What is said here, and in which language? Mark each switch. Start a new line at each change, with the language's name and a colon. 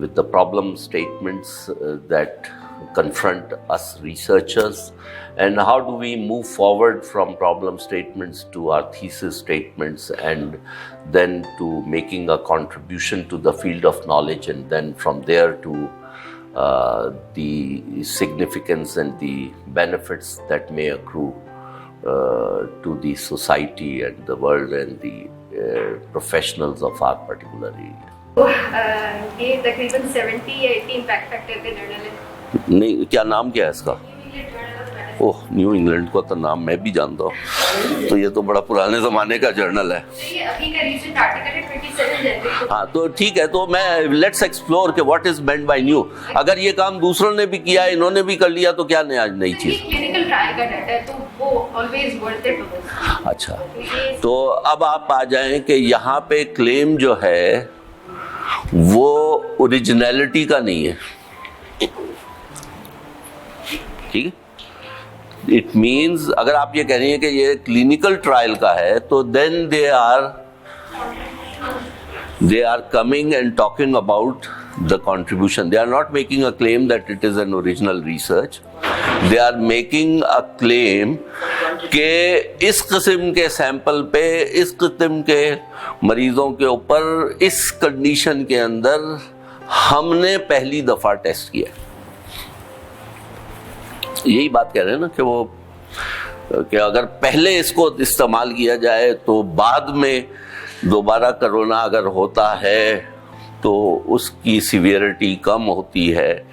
English: problem statements that confront us researchers, and how do we move forward from problem statements to our thesis statements, and then to making a contribution to the field of knowledge, and then from there to the significance and the benefits that may accrue to the society and the world and the professionals of our particular area.
Urdu: یہ تقریباً 70 یا 80 impact factor کے general ہے. نہیں, کیا نام کیا ہے اس کا؟ اوہ, نیو انگلینڈ کو تو نام میں بھی جانتا ہوں, تو یہ تو بڑا پرانے زمانے کا جرنل ہے. یہ ابھی کا ریسنٹ آرٹیکل ہے 27 جنوری. ہاں تو ٹھیک ہے, تو میں
English: let's explore
Urdu: کہ
English: What is meant by new.
Urdu: اگر یہ کام دوسروں نے بھی کیا, انہوں نے بھی کر لیا, تو کیا نئی چیز؟ کلینکل ٹرائل کا ڈیٹا ہے, تو وہ
English: Always worth it to this.
Urdu: اچھا, تو اب آپ آ جائیں کہ یہاں پہ کلیم جو ہے وہ اوریجنلٹی کا نہیں ہے. ٹھیک ہے,
English: it means
Urdu: اگر آپ یہ کہہ رہی ہیں کہ یہ کلینکل ٹرائل کا ہے, تو
English: Then they are coming and talking about the contribution. They are not making a claim that it is an original research. They are making a claim
Urdu: کہ اس قسم کے سیمپل پہ, اس قسم کے مریضوں کے اوپر, اس کنڈیشن کے اندر ہم نے پہلی دفعہ ٹیسٹ کیا. یہی بات کہہ رہے ہیں نا کہ وہ کہ اگر پہلے اس کو استعمال کیا جائے تو بعد میں دوبارہ کرونا اگر ہوتا ہے تو اس کی سیویرٹی کم ہوتی ہے.